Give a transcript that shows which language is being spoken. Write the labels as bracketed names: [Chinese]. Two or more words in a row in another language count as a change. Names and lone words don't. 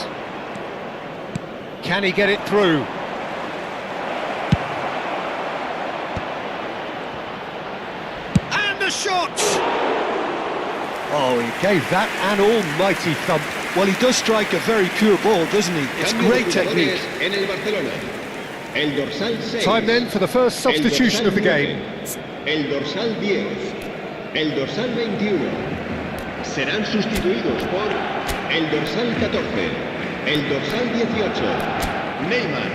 [English] Can he get it through? And the shot! Oh, he gave that an almighty thump. Well, he does strike a very pure ball, doesn't he? It's great technique. [Spanish] En el Barcelona. El dorsal 6. [English] Time then for the first substitution of the game. [Spanish] El dorsal 10. El dorsal 21. Serán sustituidos por el dorsal 14. El dorsal 18. Neymar.